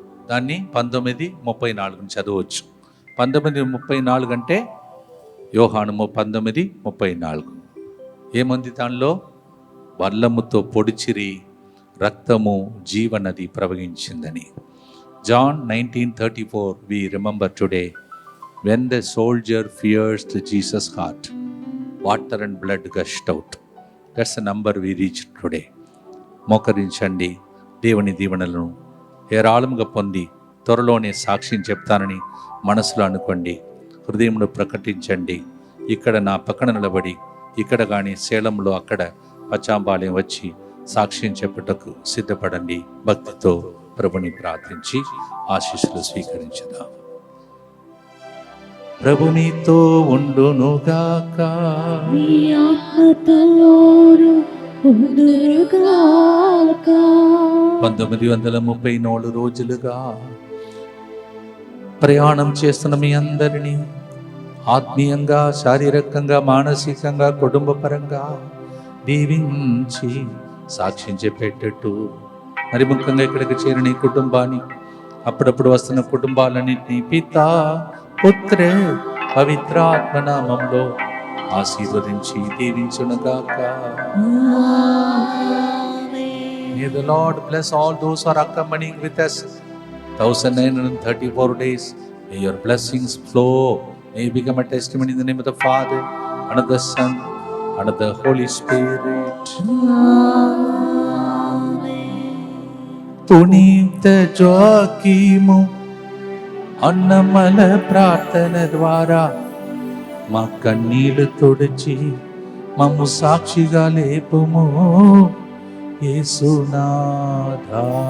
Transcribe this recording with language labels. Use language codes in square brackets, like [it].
[te] దాన్ని 1934 చదవచ్చు. 1934 అంటే యోహాను 19:34. ఏముంది దానిలో? వల్లముతో పొడిచిరి రక్తము జీవనది ప్రవహించిందని. [en] John 19:34 we remember today. When the soldier pierced Jesus' heart, water and blood gushed out. That's the number we reached today. [te] మోకరించండి. దేవుని దీవెనలను ఏరాళముగా పొంది త్వరలోనే సాక్ష్యం చెప్తానని మనసులో అనుకోండి. హృదయంలో ప్రకటించండి. ఇక్కడ నా పక్కన నిలబడి, ఇక్కడ కానీ సేలంలో అక్కడ పచ్చాంబాలయం వచ్చి సాక్ష్యం చెప్పుటకు సిద్ధపడండి. భక్తితో ప్రభుని ప్రార్థించి ఆశీస్సులు స్వీకరించుదాం. ప్రభు మీతో ఉండునుగాక. నీ ఆత్మతోను ఉండునుగాక. 1934 రోజులుగా ప్రయాణం చేస్తున్న మీ అందరినీ ఆత్మీయంగా, శారీరకంగా, మానసికంగా, కుటుంబపరంగా దీవించి సాక్ష్యం చెప్పేటట్టు, మరి ముఖ్యంగా ఇక్కడికి చేరిన ఈ కుటుంబాన్ని, అప్పుడప్పుడు వస్తున్న కుటుంబాలన్నింటినీ పితా, పుత్రే, పవిత్రాత్మ నామంలో ఆశీర్వదించి దీవించునుగాక. [en] May the Lord bless all those who are accompanying with us 1934 days. May your blessings flow. May you become a testimony in the name of the Father, and of the Son, and of the Holy Spirit. [te] పునీత జోకీము అన్నమల ప్రార్థన ద్వారా మా కన్నీళ్లు తుడిచి మమ్ము సాక్షిగా లేపుము యేసునాథా.